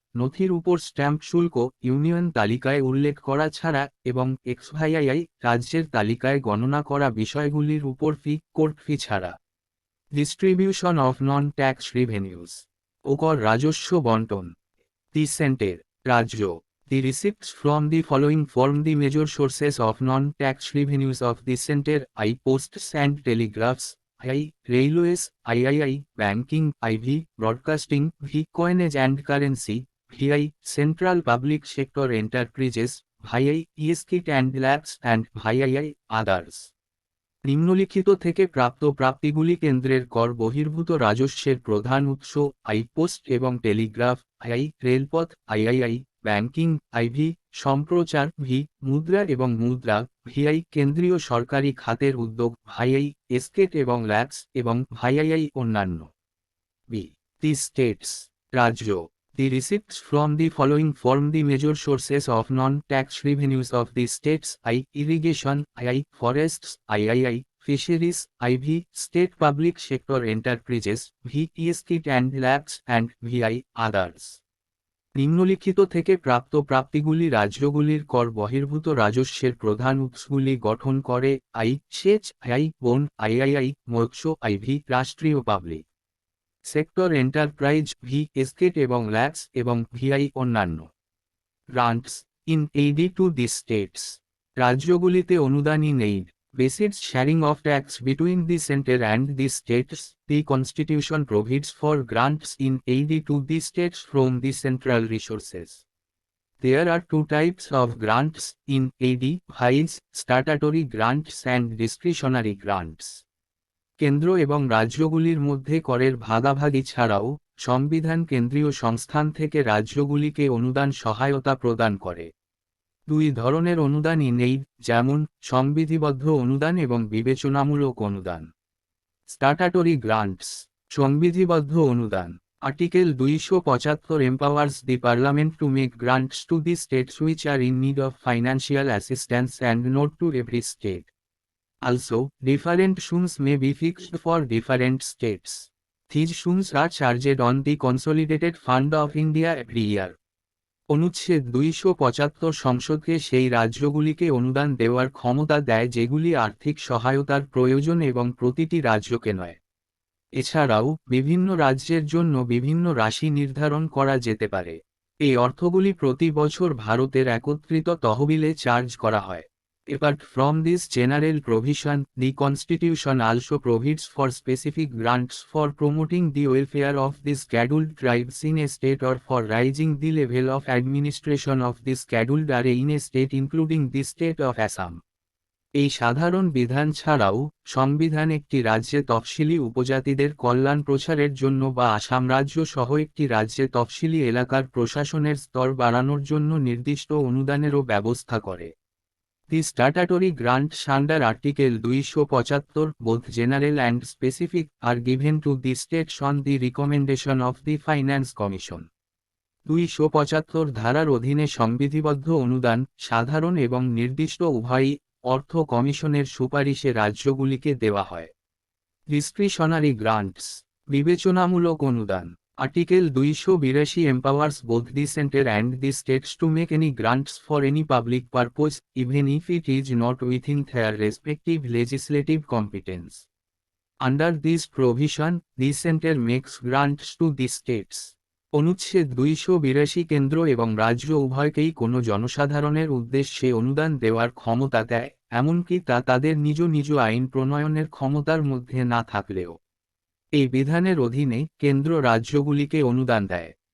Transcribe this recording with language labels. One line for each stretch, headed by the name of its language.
Bangla: নথির উপর স্ট্যাম্প শুল্ক, ইউনিয়ন তালিকায় উল্লেখ করা ছাড়া, এবং এক্সভাইআই, রাজ্যের তালিকায় গণনা করা বিষয়গুলির উপর ফি, কোর্ট ফি ছাড়া।
English: distribution of non tax revenues
Bangla: ও কর রাজস্ব বন্টন।
English: the centre,
Bangla: রাজ্য।
English: The receipts from the following form the major sources of non-tax revenues of the center: posts and telegraphs, railways, banking, broadcasting, coinage and currency, central public sector enterprises, estate and labs, and others.
Bangla: নিম্নলিখিত থেকে প্রাপ্ত প্রাপ্তিগুলি কেন্দ্রের কর বহির্ভূত রাজস্বের প্রধান উৎস: post এবং Telegraph, রেলপথ, ব্যাংকিং, সম্প্রচার, মুদ্রা এবং মুদ্রা, কেন্দ্রীয় সরকারি খাতের উদ্যোগ, এস্টেট এবং ল্যাবস, এবং অন্যান্য।
English: the states,
Bangla: রাজ্য।
English: The receipts from the following form the major sources of non-tax revenues of the states: irrigation, forests, fisheries, state public sector enterprises, estate and labs, and others.
Bangla: নিম্নলিখিত থেকে প্রাপ্ত প্রাপ্তিগুলি রাজ্যগুলির কর বহির্ভূত রাজস্বের প্রধান উৎসগুলি গঠন করে: সেচ, বন, মৎস্য, রাষ্ট্রীয় পাবলিক সেক্টর এন্টারপ্রাইজ, এস্টেট এবং ল্যাবস, এবং অন্যান্য।
English: grants in aid to the states,
Bangla: রাজ্যগুলিতে অনুদান in aid,
English: Basis sharing of tax between the centre and the states. The constitution provides for grants in aid to the states from the central resources. There are two types of grants in AD: statutory grants and discretionary grants.
Bangla: কেন্দ্র এবং রাজ্যগুলির মধ্যে করের ভাগাভাগি ছাড়াও, সংবিধান কেন্দ্রীয় সংস্থান থেকে রাজ্যগুলিকে অনুদান সহায়তা প্রদান করে। দুই ধরনের অনুদান ইন এইড, যেমন সংবিধিবদ্ধ অনুদান এবং বিবেচনামূলক অনুদান।
English: statutory grants,
Bangla: সংবিধিবদ্ধ অনুদান।
English: Article 275 empowers the Parliament to make grants to the states which are in need of financial assistance and not to every state. Also, different sums may be fixed for different states. These sums are charged on the Consolidated Fund of India every year.
Bangla: অনুচ্ছেদ 275 সংসদকে সেই রাজ্যগুলিকে অনুদান দেওয়ার ক্ষমতা দেয় যেগুলি আর্থিক সহায়তার প্রয়োজন এবং প্রতিটি রাজ্যকে নয়। এছাড়াও, বিভিন্ন রাজ্যের জন্য বিভিন্ন রাশি নির্ধারণ করা যেতে পারে। এই অর্থগুলি প্রতি বছর ভারতের একত্রিত তহবিলে চার্জ করা হয়।
English: Apart from this general provision, the Constitution also provides for specific grants for promoting the welfare of the scheduled tribes in a state or for raising the level of administration of the scheduled area in a state including the state of Assam.
Bangla: এই সাধারণ বিধান ছাড়াও সংবিধান একটি রাজ্যে তফসিলি উপজাতিদের কল্যাণ প্রচারের জন্য বা আসাম রাজ্য সহ একটি রাজ্যে তফসিলি এলাকার প্রশাসনের স্তর বাড়ানোর জন্য নির্দিষ্ট অনুদানেরও ব্যবস্থা করে।
English: The statutory grants under Article 275, both general and specific, are given to the states on the recommendation of the Finance Commission.
Bangla: 275 ধারার অধীনে সংবিধিবদ্ধ অনুদান, সাধারণ এবং নির্দিষ্ট উভয়ই, অর্থ কমিশনের সুপারিশে রাজ্যগুলিকে দেওয়া হয়।
English: discretionary grants,
Bangla: বিবেচনামূলক অনুদান।
English: Article 282 empowers both the center and the states to make any grants for any public purpose, even if it is not within their respective legislative competence. Under this provision, the center makes grants to the states.
Bangla: অনুচ্ছেদ 282 কেন্দ্র এবং রাজ্য উভয়কেই কোনো জনসাধারণের উদ্দেশ্যে অনুদান দেওয়ার ক্ষমতা দেয়, এমনকি তা তাদের নিজ নিজ আইন প্রণয়নের ক্ষমতার মধ্যে না থাকলেও। এই বিধানের অধীনে কেন্দ্র রাজ্যগুলিকে অনুদান দেয়।